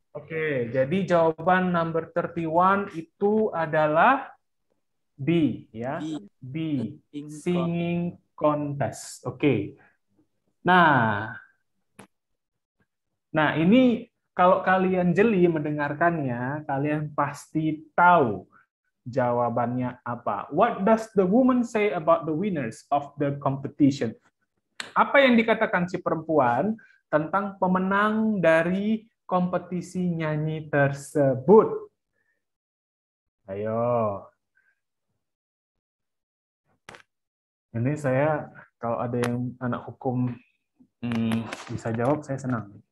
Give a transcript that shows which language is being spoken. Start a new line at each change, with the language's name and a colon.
Indonesian: Oke, jadi jawaban number 31 itu adalah B, ya. B, singing contest. Oke. Nah, ini kalau kalian jeli mendengarkannya, kalian pasti tahu jawabannya apa.
English: What does the woman say about the winners of the competition?
Indonesian: Apa yang dikatakan si perempuan tentang pemenang dari kompetisi nyanyi tersebut? Ayo. Ini saya, kalau ada yang anak hukum bisa jawab, saya senang.